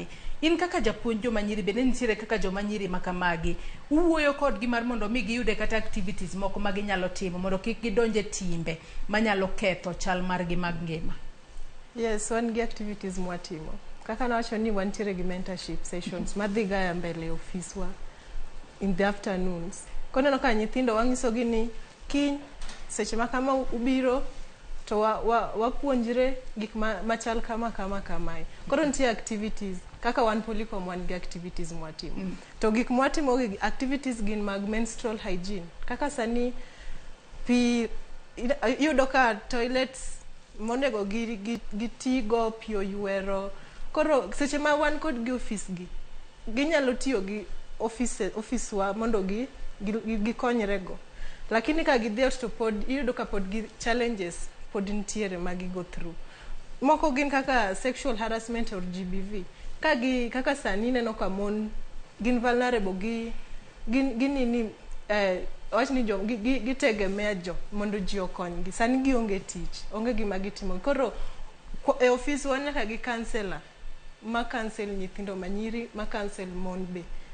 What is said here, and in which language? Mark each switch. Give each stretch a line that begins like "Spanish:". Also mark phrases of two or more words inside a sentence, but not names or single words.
Luo (Kenya and Tanzania): In kaka japuonj joma nyiri bende nitiere kaka joma nyiri makamagi. Uwuoyo kod gi mar mondo mi giyude kata activities moko ma ginyalo timo mondo kik gidonje timbe manyalo ketho chal margi mag ngima. Yes, wan gi activities mwatimo. Kaka nawacho ni wantiere gi
English: mentorship sessions
Luo (Kenya and Tanzania): madhiga mbele ofiswa
English: in the afternoons.
Luo (Kenya and Tanzania): Koneno ka nyithindo wang'isogi ni kiny seche makama ubiro to wapuonjre gik machal kamae. Koro nitie activities kaka wan Polycom wan gi activities mwatimo. To gik mwatimo gi activities gin mag
English: menstrual hygiene.
Luo (Kenya and Tanzania): Kaka sani yudo ka toilets monego gitigo pi oyuero. Koro seche ma wan kod gi office gi ginyalo tiyo gi office wa mondo gikonyrego. Lakini ka gidhi to pod yudo ka pod gi challenges pod ntiere magi
English: go through.
Luo (Kenya and Tanzania): Moko gin kaka
English: sexual harassment or GBV.
Luo (Kenya and Tanzania): Kaka sani neno ka mon gin vulnerable gini wach ni gitegemea jo mondo ji okonygi. Sani gionge tich, onge gima gitimo. Koro e office wan nyaka gi counselor ma counsel nyithindo manyiri, ma counsel mon be.